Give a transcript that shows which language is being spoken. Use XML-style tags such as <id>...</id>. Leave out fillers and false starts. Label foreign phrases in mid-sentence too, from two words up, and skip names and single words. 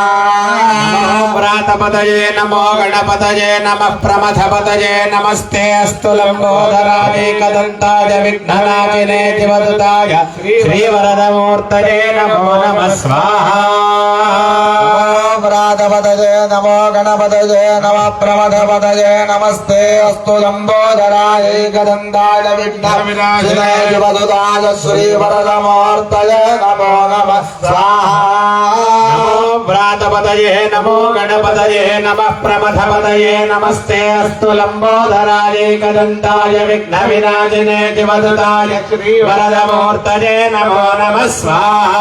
<sa>व्रातपतये नमो गणपतये नमः प्रमथपतये नमस्ते अस्तु लम्बोदरानेकदन्ताय विघ्ननाशिने दिवदुताय श्रीवरदमूर्तये नमो नमः स्वाहा వ్రాతపతయే నమో గణపతయే నమ ప్రమథపతయే నమస్తే అస్తు లంబోదరాయ ఏకదంతాయ విఘ్నవినాశనాయ శివసుతాయ శ్రీవరదమూర్తయే నమో నమః స్వాహా వ్రాతపతయే నమో గణపతయే నమ ప్రమథపతయే నమస్తే అస్తు లంబోదరాయ ఏకదంతాయ విఘ్న వినాశనే శివసుతాయ శ్రీవరదమూర్తయే నమో నమః స్వాహా</sa>